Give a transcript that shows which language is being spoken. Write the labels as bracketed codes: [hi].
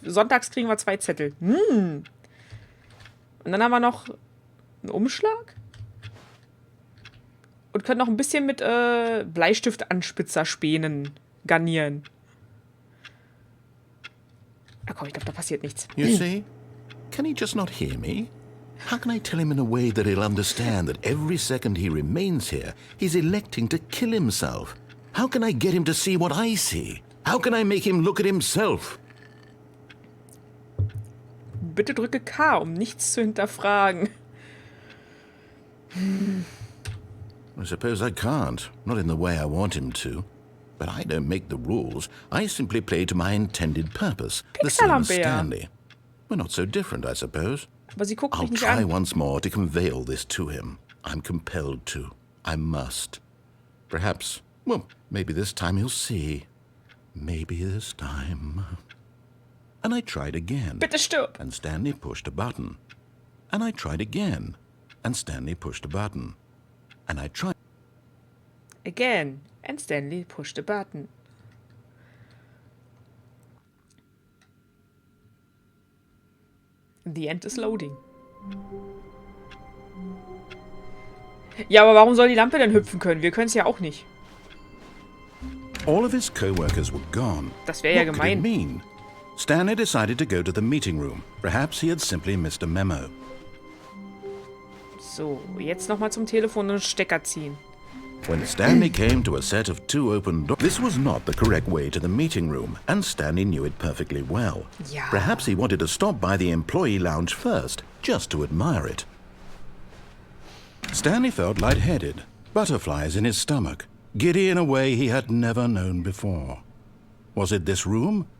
[de] Sonntags kriegen wir 2 Zettel. Und dann haben wir noch einen Umschlag? Und können noch ein bisschen mit Bleistiftanspitzerspänen garnieren. Ah komm, ich glaube, da passiert nichts. [en] You see? Can he just not hear me? How can I tell him in a way that he'll understand that every second he remains here, he's electing to kill himself? How can I get him to see what I see? How can I make him look at himself? [de] Bitte drücke K, um nichts zu hinterfragen. [en] I suppose I can't. Not in the way I want him to. But I don't make the rules. I simply play to my intended purpose. The same as Stanley. We're not so different, I suppose. [de] Aber sie guckt [en] I'll [de] mich nicht [en] try [de] an. [en] once more to convey all this to him. I'm compelled to. I must. Perhaps, well, maybe this time he'll see. Maybe this time. And I tried again. [de] Bitte stirb. [en] And Stanley pushed a button. And I tried again. And Stanley pushed a button. And I tried Again. And Stanley pushed a button. The end is loading. [de] Ja, aber warum soll die Lampe denn hüpfen können? Wir können es ja auch nicht. [en] All of his co-workers were gone. [de] Das wäre ja [en] What could it [de] gemein. [en] mean? Stanley decided to go to the meeting room. Perhaps he had simply missed a memo. [de] So, jetzt nochmal zum Telefon und Stecker ziehen. [en] When Stanley came to a set of 2 open doors, this was not the correct way to the meeting room, and Stanley knew it perfectly well. [de] Ja. [en] Perhaps he wanted to stop by the employee lounge first, just to admire it. Stanley felt lightheaded, butterflies in his stomach, giddy in a way he had never known before. Was it this room?